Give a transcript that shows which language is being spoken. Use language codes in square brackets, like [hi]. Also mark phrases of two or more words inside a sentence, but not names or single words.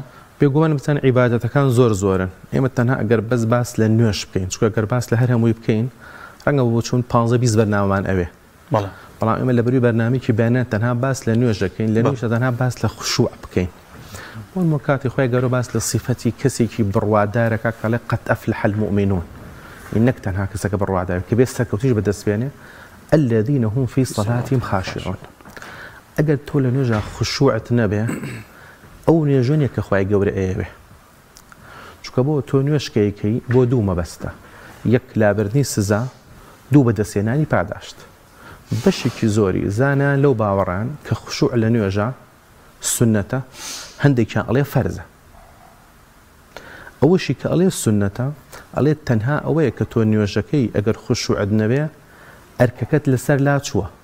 [ckb] بێگومان بچەن عیبادەتەکان زۆرن ئێمە تەنها ئەگەر بەس باس لە نوێش بکەین چکە گەر باس لە هەر هەمووی بکەین ڕەنگە بۆ چون 15-20 بەرنامەمان ئەوێ بەڵام ئێمە لە بەروی بەرنامێکی بەیانات تەنها باس لە نوێژ دەکەین لە نوێژە تەنها باس لە خوشوع بکەین بۆ کاتی خۆی گەرە باس لە صیفەتی کەسێکی بڕوادارەکە کە لە [ar] قەد ئەفلح المؤمنون [ckb] نەک تەنها کەسەکە بڕوادار کە بێت سەرکەوتیش بەدەستبێنێ [ar] الذين هم في صلاتهم خاشعون [ckb] ئەگەر تۆ لە نوێژە خوشوعت نەبێ ئەو نوێژۆنێک کە خوای گەورە ئەیەوێ چکە بۆ تۆ نوێشکەیەکەی بۆ دوو مەبەستە یەک لابردنی سزا دوو بەدەستێنانی پاداشت بەشێکی زۆری زانان لەو باوەڕان کە خوشوع لە نوێژە سنەتە هەندێکیان ئەڵێ فەرزە ئەوەشی کە ئەڵێ سنەتە ئەڵێ تەنها ئەوەیە کە تۆ نوێژەکەی ئەگەر خوشوعت نەبێ ئەرکەکەت لەسەر لا چووە